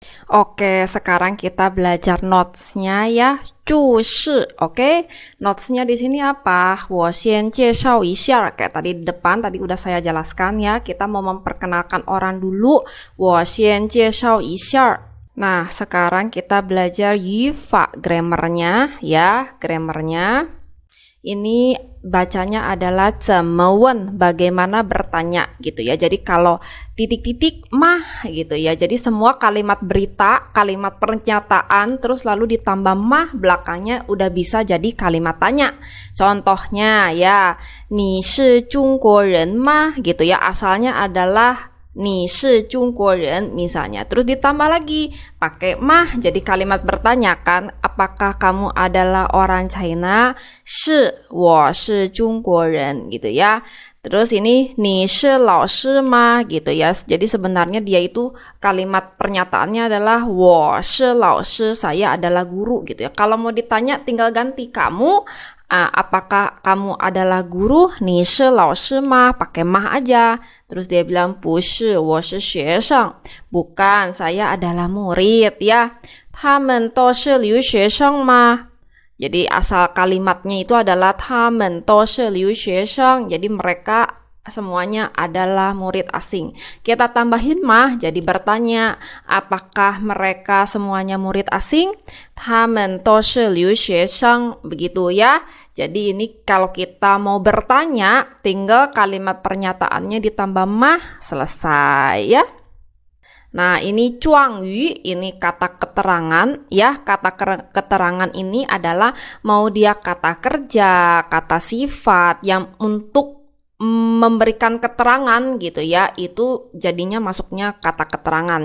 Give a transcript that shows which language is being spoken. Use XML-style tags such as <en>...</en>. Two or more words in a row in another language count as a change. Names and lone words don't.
<id>Oke, sekarang kita belajar notes-nya ya.</id> <zh>注释,</zh> <id>oke? Notes-nya di sini apa?</id> <zh>我先介绍一下.</zh> <id>Kayak tadi di depan, tadi udah saya jelaskan ya. Kita mau memperkenalkan orang dulu.</id> <zh>我先介绍一下.</zh> <id>Nah, sekarang kita belajar 语法 grammarnya ya, grammarnya. Ini bacanya adalah</id> <zh>怎么问,</zh> <id>bagaimana bertanya gitu ya. Jadi kalau titik-titik mah gitu ya. Jadi semua kalimat berita, kalimat pernyataan terus lalu ditambah mah belakangnya udah bisa jadi kalimat tanya. Contohnya ya,</id> <zh>你是中国人吗</zh> <id>gitu ya. Asalnya adalah</id> <zh>你是中国人</zh> <id>misalnya. Terus ditambah lagi pakai mah jadi kalimat bertanya kan, apakah kamu adalah orang China?</id> <zh>是，我是中国人</zh> <id>gitu ya. Terus ini</id> <zh>你是老师吗</zh> <id>gitu ya. Jadi sebenarnya dia itu kalimat pernyataannya adalah</id> <zh>我是老师,</zh> <id>saya adalah guru gitu ya. Kalau mau ditanya tinggal ganti kamu apakah kamu adalah guru?</id> <zh>你是老师吗?</zh> <id>Pakai mah aja. Terus dia bilang</id> <zh>不是，我是学生.</zh> <id>Bukan, saya adalah murid ya.</id> <zh>他们都是留学生吗?</zh> <id>Jadi asal kalimatnya itu adalah</id> <zh>他们都是留学生.</zh> <id>Jadi mereka semuanya adalah murid asing. Kita tambahin mah jadi bertanya, apakah mereka semuanya murid asing?</id> <zh>他们都是留学生,</zh> <id>begitu ya. Jadi ini kalau kita mau bertanya, tinggal kalimat pernyataannya ditambah mah, selesai ya. Nah, ini cuangyu, ini kata keterangan ya. Kata keterangan ini adalah mau dia kata kerja, kata sifat yang untuk memberikan keterangan gitu ya, itu jadinya masuknya kata keterangan.</id>